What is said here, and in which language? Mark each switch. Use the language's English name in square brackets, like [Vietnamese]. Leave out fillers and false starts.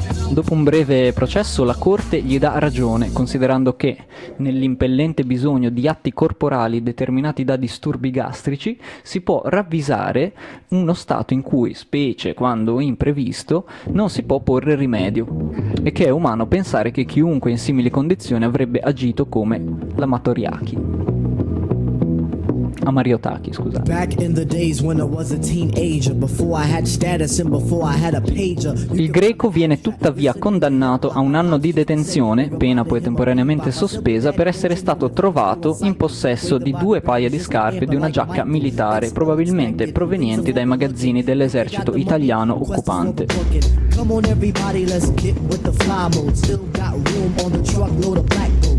[Italian] Dopo un breve processo la corte gli dà ragione, considerando che nell'impellente bisogno di atti corporali determinati da disturbi gastrici si può ravvisare uno stato in cui, specie quando imprevisto, non si può porre rimedio, e che è umano pensare che chiunque in simili condizioni avrebbe agito come l'amatoriaki. A Mario Taki, scusa. [English] Back in the days when I was a teenager, before I had status and before I had a pager. [Italian] Il greco viene tuttavia condannato a un anno di detenzione, pena poi temporaneamente sospesa, per essere stato trovato in possesso di due paia di scarpe e di una giacca militare, probabilmente provenienti dai magazzini dell'esercito italiano occupante. [English] Come on everybody, let's get with the fly mode. Still got room on the truck load of black.